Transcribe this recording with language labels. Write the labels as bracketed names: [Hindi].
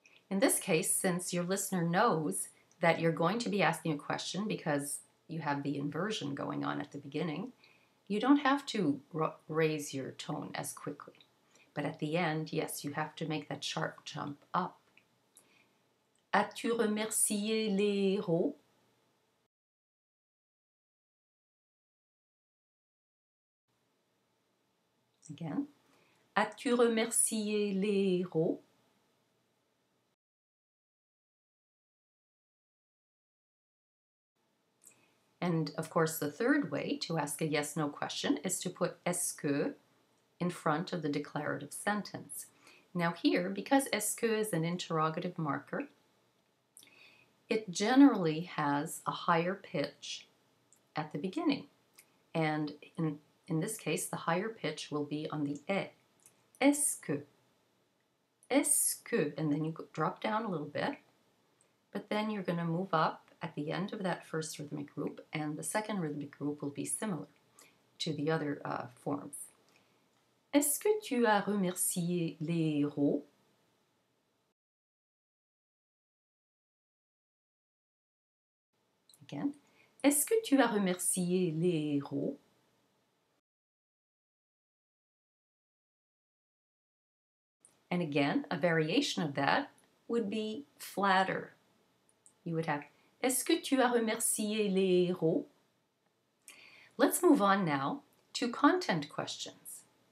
[English] In this case, since your listener knows that you're going to be asking a question because you have the inversion going on at the beginning, you don't have to raise your tone as quickly. But at the end, yes, you have to make that sharp jump up. [French] As-tu remercié les héros? [English] Again. [French] As-tu remercié les héros? [English] And of course, the third way to ask a yes-no question is to put est-ce in front of the declarative sentence. Now here, because est-ce is an interrogative marker, it generally has a higher pitch at the beginning. And in this case, the higher pitch will be on the est. [French] Est-ce que? Est-ce que? [English] And then you drop down a little bit, but then you're going to move up at the end of that first rhythmic group, and the second rhythmic group will be similar to the other forms. [French] Est-ce que tu as remercié les héros? [English] Again. [French] Est-ce que tu as remercié les héros? [English] And again, a variation of that would be flatter. You would have, [French] Est-ce que tu as remercié les héros? [English] Let's move on now to content questions.